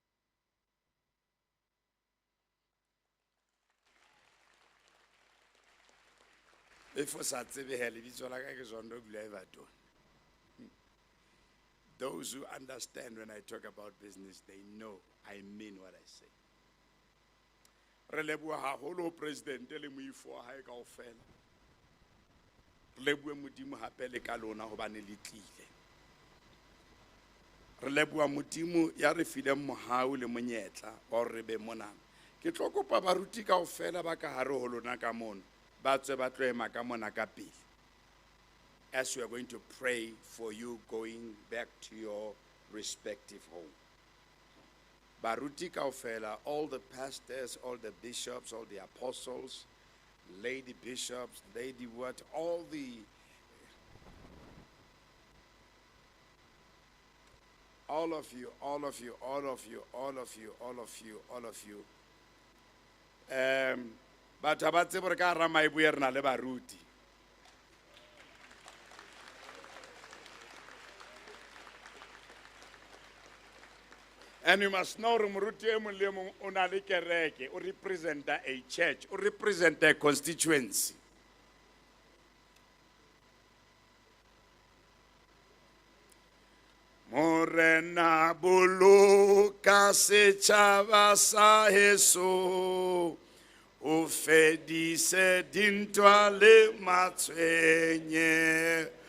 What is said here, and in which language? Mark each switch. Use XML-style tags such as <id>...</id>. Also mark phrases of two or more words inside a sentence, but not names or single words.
<en>Those who understand when I talk about business, they know I mean what I say.</en> <st>Re leboha haholo president le moifo wa hae kaofela. Re leboha modimo hape le ka lona hobane le tlile. Re leboha modimo ya re fileng mohau le monyetla wa hore re be mona. Ke tlo kopa baruti kaofela ba ka hare ho lona ka mona.</st> <en>As we are going to pray for you going back to your respective home.</en> <st>Baruti kaofela,</st> <en>all the pastors, all the bishops, all the apostles, lady bishops, lady what, all of you.</en> <st>But Afrika Mayibuye re na le baruti.</st> <en>And you must know</en> <st>moruti e mong le mong o na le kereke, o</st> <en>represent a church,</en> <st>o</st> <en>represent a constituency.</en> <st>Morena boloka setjhaba sa heso. O fedise dintwa le matshwenye.</st>